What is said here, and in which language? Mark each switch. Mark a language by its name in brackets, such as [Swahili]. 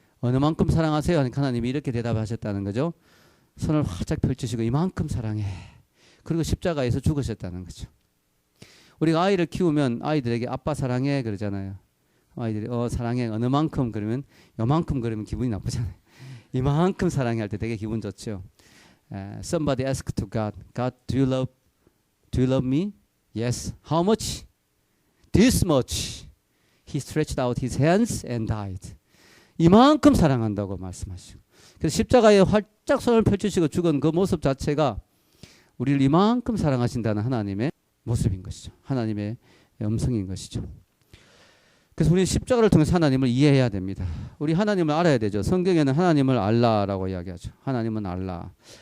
[Korean] 어느 만큼 사랑하세요 하니까 하나님이 이렇게 대답하셨다는 거죠. 손을 활짝 펼치시고 이만큼 사랑해. 그리고 십자가에서 죽으셨다는 거죠. 우리가 아이를 키우면 아이들에게 아빠 사랑해 그러잖아요. 아이들이 사랑해 어느 만큼 그러면 요만큼 그러면 기분이 나쁘잖아요. 이만큼 사랑해 할 때 되게 기분 좋죠. [English] Somebody asked to God, God, do you love me? Yes. How much? This much. He stretched out his hands and died. [Korean] 이만큼 사랑한다고 말씀하시고. 그래서 십자가에 활짝 손을 펼치시고 죽은 그 모습 자체가 우리를 이만큼 사랑하신다는 하나님의 모습인 것이죠. 하나님의 음성인 것이죠. 그래서 우리는 십자가를 통해서 하나님을 이해해야 됩니다. 우리 하나님을 알아야 되죠. 성경에는 하나님을 알라라고 이야기하죠. 하나님은 알라.